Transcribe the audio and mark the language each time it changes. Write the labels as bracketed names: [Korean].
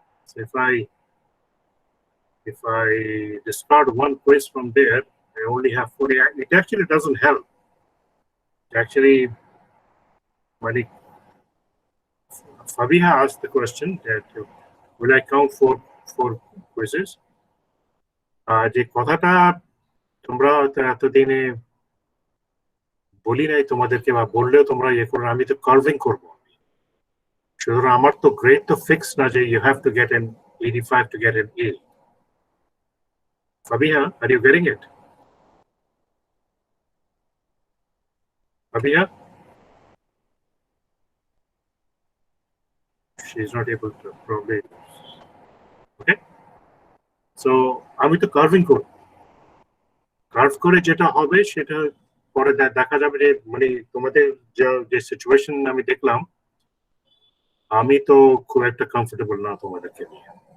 [English] So if I discard one quiz from there, I only have 4. It actually doesn't help. Actually, when Fabiha asked the question that will I count 4 quizzes? [Bangla] যে কথাটা তোমরা এতদিনে বলি নাই তোমাদেরকে, বা বললেও তোমরা ইয়ে করো, আমি তো কার্ভিং করবো। সুতরাং আমার তো গ্রেড তো ফিক্স না যে [English] You have to get an 85 to get an A. Fabiha, are you getting it? Fabiha? She's not able to, probably. Okay? [Bangla] So আমি তো কার্ভিং করব, কার্ভ করে যেটা হবে সেটা পরে দেখা যাবে যে মানে তোমাদের যে সিচুয়েশন আমি দেখলাম, আমি তো খুব একটা কমফোর্টেবল না তোমাদেরকে নিয়ে।